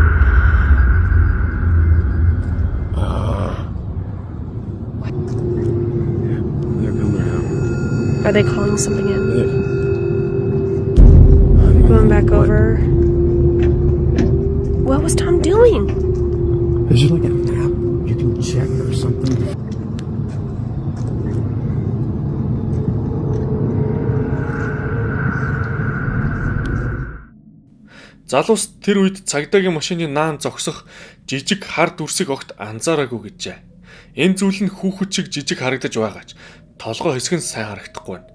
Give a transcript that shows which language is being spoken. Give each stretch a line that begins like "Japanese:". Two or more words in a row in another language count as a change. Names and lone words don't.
English: They're coming out. Are they calling something in? Going back over. What was Tom doing? Is there like an app you can check or something?
Mongolian: Залуус тэр үед цагдаагийн машины наан зогсох жижиг хар дүрсийг огт анзаараагүй гэжээ. Энэ зүйл нь хүүхэд шиг жижиг харагдаж байгаач толгой хэсэг нь сайн харагдахгүй байна.